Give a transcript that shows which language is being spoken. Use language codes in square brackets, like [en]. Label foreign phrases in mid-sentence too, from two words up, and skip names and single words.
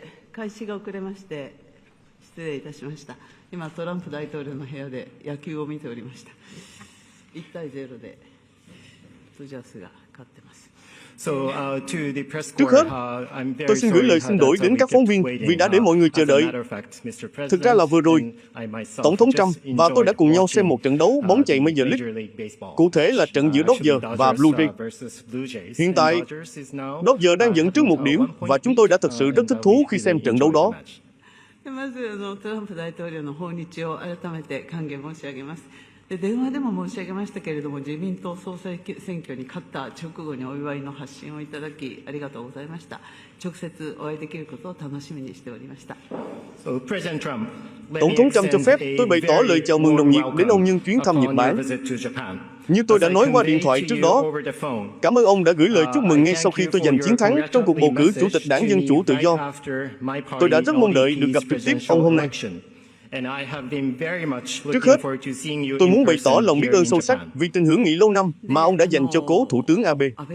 [ja] 開始が遅れまして、失礼いたしました。今、トランプ大統領の部屋で野球を見ておりました。1対0で、ドジャースが勝ってます。 [vi] Trước hết, tôi xin gửi lời xin lỗi đến các phóng viên vì đã để mọi người chờ đợi. Thực ra là vừa rồi, Tổng thống Trump và tôi đã cùng nhau xem một trận đấu bóng chày Major League. Cụ thể là trận giữa Dodgers và Blue Jays. Hiện tại, Dodgers đang dẫn trước 1 điểm và chúng tôi đã thật sự rất thích thú khi xem trận đấu đó. [ja] まずトランプ大統領の訪日を改めて歓迎申し上げます。電話でも申し上げましたけれども、自民党総裁選挙に勝った直後にお祝いの発信をいただき、ありがとうございました。直接お会いできることを楽しみにしておりました。 [vi] Tổng thống Trump cho phép tôi bày tỏ lời chào mừng nồng nhiệt đến ông nhân chuyến thăm Nhật Bản. Như tôi đã nói qua điện thoại trước đó, cảm ơn ông đã gửi lời chúc mừng ngay sau khi tôi giành chiến thắng trong cuộc bầu cử Chủ tịch Đảng Dân Chủ Tự do. Tôi đã rất mong đợi được gặp trực tiếp ông hôm nay. Trước hết, tôi muốn bày tỏ lòng biết ơn sâu sắc vì tình hữu nghị lâu năm mà ông đã dành cho cố Thủ tướng Abe.